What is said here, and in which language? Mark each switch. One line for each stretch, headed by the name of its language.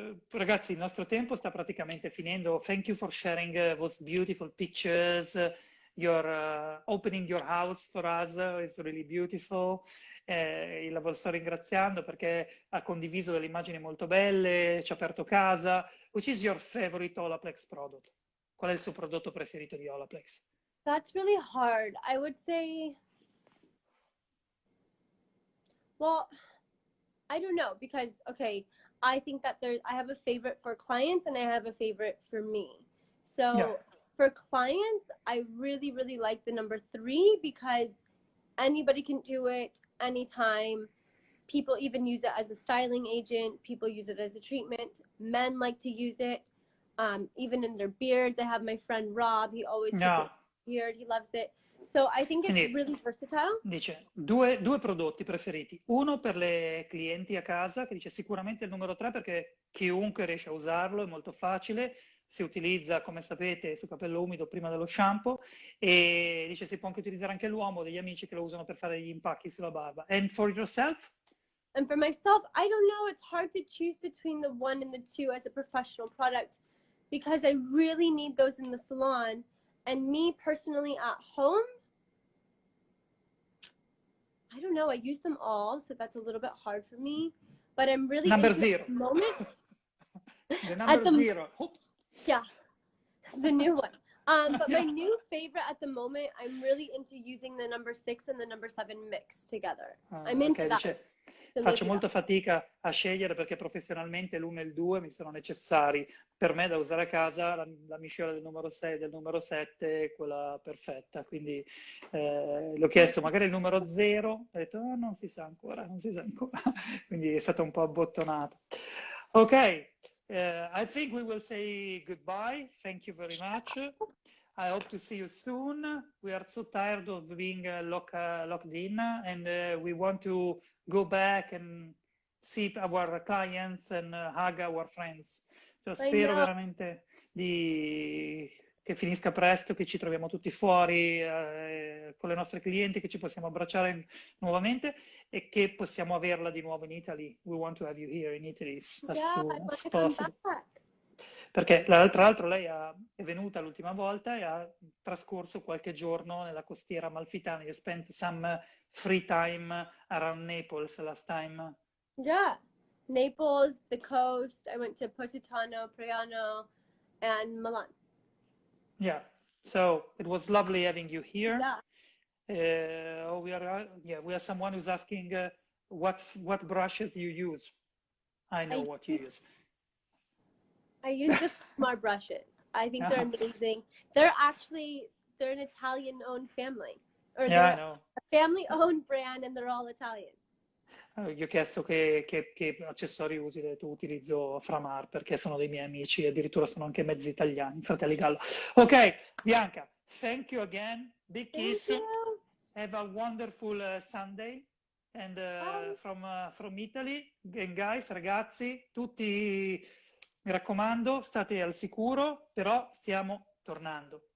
Italian: Ragazzi, il nostro tempo sta praticamente finendo.
English: Thank you for sharing those beautiful pictures. You're opening your house for us. It's really beautiful.
Italian: La sto ringraziando perché ha condiviso delle immagini molto belle, ci ha aperto casa.
English: Which is your favorite Olaplex product?
Italian: Qual è il suo prodotto preferito di Olaplex?
English: That's really hard. I would say, well, I don't know because, okay, I think that I have a favorite for clients and I have a favorite for me. So for clients, I really, really like the number 3 because anybody can do it anytime. People even use it as a styling agent. People use it as a treatment. Men like to use it, even in their beards. I have my friend Rob. He always puts it in his beard. He loves it. So I think it's really versatile.
Italian: Dice, due prodotti preferiti. Uno per le clienti a casa, che dice sicuramente il numero 3 perché chiunque riesce a usarlo, è molto facile, si utilizza, come sapete, sul capello umido prima dello shampoo, e dice si può anche utilizzare anche l'uomo, degli amici che lo usano per fare gli impacchi sulla barba.
English: And for yourself? And for myself, I don't know. It's hard to choose between the 1 and the 2 as a professional product because I really need those in the salon. And me personally at home, I don't know. I use them all, so that's a little bit hard for me. But I'm really number into 0. The moment. The number 0. Oops. Yeah, the new one. But my new favorite at the moment, I'm really into using the number 6 and the number 7 mixed together. I'm into that.
Italian: Dice, faccio molta fatica a scegliere perché professionalmente l'1 e il 2 mi sono necessari. Per me da usare a casa la miscela del numero 6 e del numero 7 è quella perfetta. Quindi l'ho chiesto magari il numero 0, ho detto non si sa ancora. Quindi è stata un po' abbottonata. Ok.
English: I think we will say goodbye. Thank you very much. I hope to see you soon. We are so tired of being locked in, and we want to go back and see our clients and hug our friends.
Italian: Cioè, spero veramente che finisca presto, che ci troviamo tutti fuori con le nostre clienti, che ci possiamo abbracciare nuovamente e che possiamo averla di nuovo in Italy.
English: We want to have you here in Italy as soon as possible.
Italian: Perché tra l'altro lei è venuta l'ultima volta e ha trascorso qualche giorno nella costiera amalfitana.
English: You spent some free time around Naples last time. Yeah, Naples, the coast. I went to Positano, Priano, and Milan. Yeah, so it was lovely having you here. Yeah. We have someone who's asking what brushes you use. I know what you use. I use the Smart brushes. I think they're amazing. They're an Italian-owned family. Or I know. A family-owned brand, and they're all Italian.
Italian: Gli ho chiesto che accessori tu utilizzo Framar, perché sono dei miei amici, addirittura sono anche mezzi italiani, fratelli Gallo.
English: Ok, Bianca, thank you again. Big Thank kiss. you. Have a wonderful Sunday. And Bye. from Italy. And guys,
Italian: ragazzi, tutti, mi raccomando, state al sicuro, però stiamo tornando.